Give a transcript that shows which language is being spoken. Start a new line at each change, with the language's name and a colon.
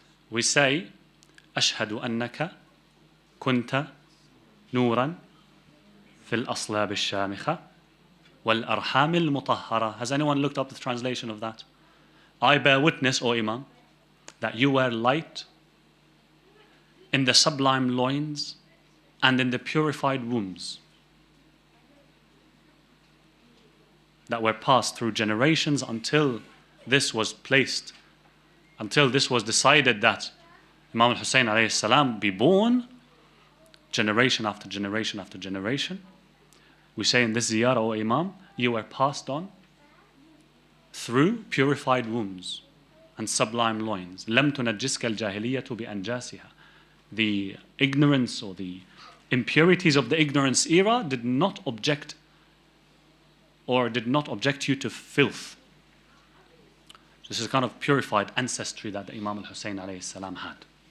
English: We say,
Arabic: أشهد أنك كنت نورا في الأصلاب الشامخة والأرحام المطهرة.
English: Has anyone looked up the translation of that? I bear witness, O Imam, that you were light in the sublime loins and in the purified wombs that were passed through generations until this was placed, until this was decided that Imam al-Hussein alayhi salam be born, generation after generation after generation. We say in this ziyarah, O Imam, you were passed on through purified wombs and sublime loins.
Arabic: لم تنجسك الجاهلية بأنجاسها.
English: The ignorance or the impurities of the ignorance era did not object you to filth. This is kind of purified ancestry that the Imam al-Hussein alayhi salam had.